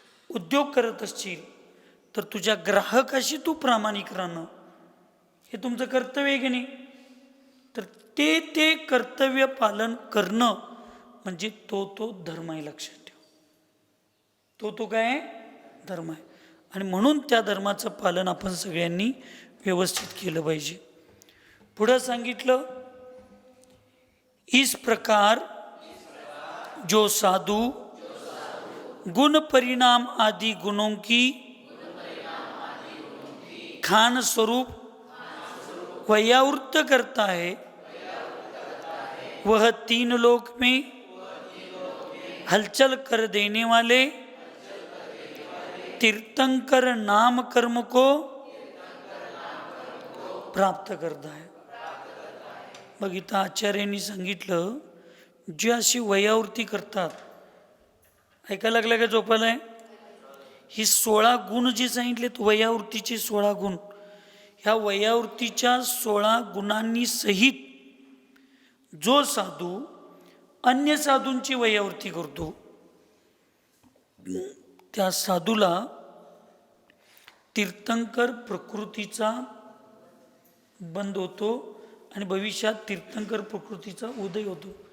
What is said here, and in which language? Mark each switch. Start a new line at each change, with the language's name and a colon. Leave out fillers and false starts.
Marathi: उद्योग करत असशील तर तुझ्या ग्राहकाशी तू प्रामाणिक राहणं हे तुमचं कर्तव्य आहे की नाही? तर ते कर्तव्य पालन करणं म्हणजे तो धर्म आहे. लक्षात ठेव, तो काय आहे? धर्म आहे. आणि म्हणून त्या धर्माचं पालन आपण सगळ्यांनी व्यवस्थित केलं पाहिजे.
Hindi: पुढं सांगितलं, इस प्रकार जो साधु गुण परिणाम आदि गुणों की खान स्वरूप व्यावृत्त करता है, वह तीन लोक में हलचल कर देने वाले तीर्थंकर नाम कर्म को प्राप्त करता है.
Marathi: मग इथं आचार्यांनी सांगितलं, जे अशी वयावृत्ती करतात, ऐकायला लागलं का? झोपायला आहे. ही 16 गुण जे सांगितलेत, वयावृत्तीचे 16 गुण, ह्या वयावृत्तीच्या 16 गुणांनी सहित जो साधू अन्य साधूंची वयावृत्ती करतो, त्या साधूला तीर्थंकर प्रकृतीचा बंद होतो आणि भविष्यात तीर्थंकर प्रकृतीचा उदय होतो.